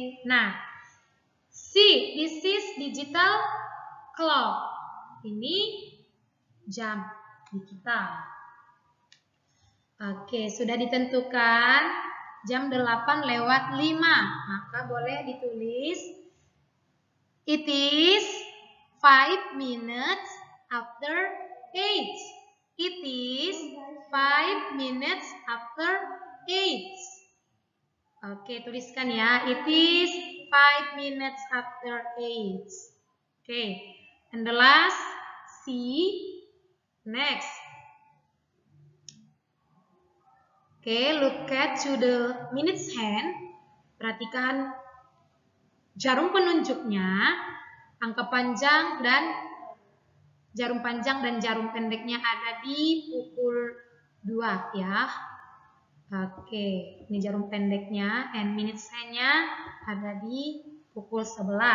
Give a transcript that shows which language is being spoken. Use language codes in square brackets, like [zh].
[en] Nah, see, this is digital clock. [id] Ini jam digital. Oke, sudah ditentukan jam 8 lewat 5. Maka boleh ditulis [en] it is 5 minutes after 8. It is 5 minutes after 8. [id] Oke, tuliskan ya. [en] It is 5 minutes after 8. Oke, and the last C. Next. Oke, look at to the minutes hand. [id] Perhatikan jarum penunjuknya, angka panjang dan jarum panjang dan jarum pendeknya ada di pukul 2 ya. Oke, ini jarum pendeknya and minutes hand-nya ada di pukul 11.